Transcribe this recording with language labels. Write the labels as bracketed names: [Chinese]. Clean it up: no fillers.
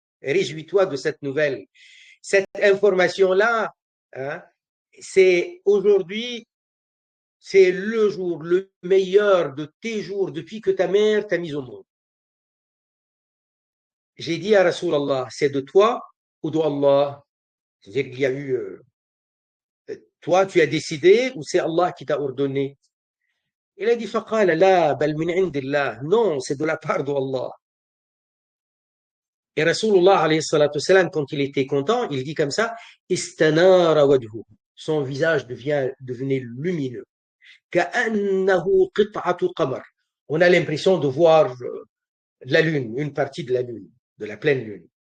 [French] Réjouis-toi de cette nouvelle. Cette information-là, hein, c'est aujourd'hui, c'est le jour le meilleur de tes jours depuis que ta mère t'a mis au monde. J'ai dit à Rasulallah, c'est de toi ou d'Allah? C'est-à-dire qu'il y a eu, toi tu as décidé ou c'est Allah qui t'a ordonné? Il a dit, [Arabic] فقال لا بل من عند الله. [French] Non, c'est de la part d'Allah. Et Rasulullah alayhi salatu salam, quand il était content, il dit comme ça, [Arabic] istanara wajhu. [French] Son visage devenait lumineux. [Arabic] كأنه قطعة قمر. [French] On a l'impression de voir la lune, une partie de la lune, de la pleine lune.